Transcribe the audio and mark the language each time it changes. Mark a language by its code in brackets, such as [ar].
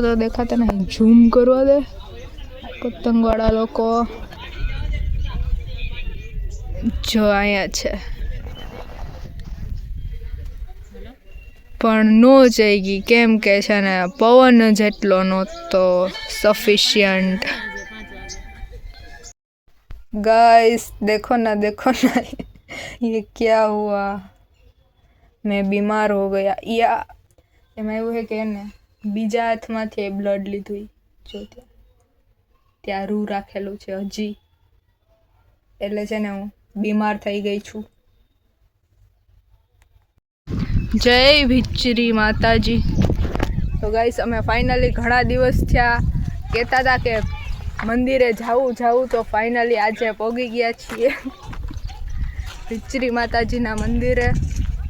[gu] તો દેખાતા નહીં, ઝૂમ કરવા દે પતંગવાળા લોકો। જો અહીંયા છે, પણ નો જઈ ગઈ, કેમ કે છે ને પવન જેટલો નહોતો સફિશિયન્ટ। [hi] गाइस, देखो ना ये क्या हुआ, मैं बीमार हो गया। [gu] या એમાં એવું છે કે એને બીજા હાથમાંથી બ્લડ લીધું, જો ત્યાં રૂ રાખેલું છે હજી, એટલે છે ને હું બીમાર થઈ ગઈ છું। જય ભીચરી માતાજી। તો ગાઈસ, અમે ફાઇનલી ઘણા દિવસ થયા કહેતા હતા કે મંદિરે જાવું, તો ફાઇનલી આજે પહોંચી ગયા છીએ ભીચરી માતાજીના મંદિરે।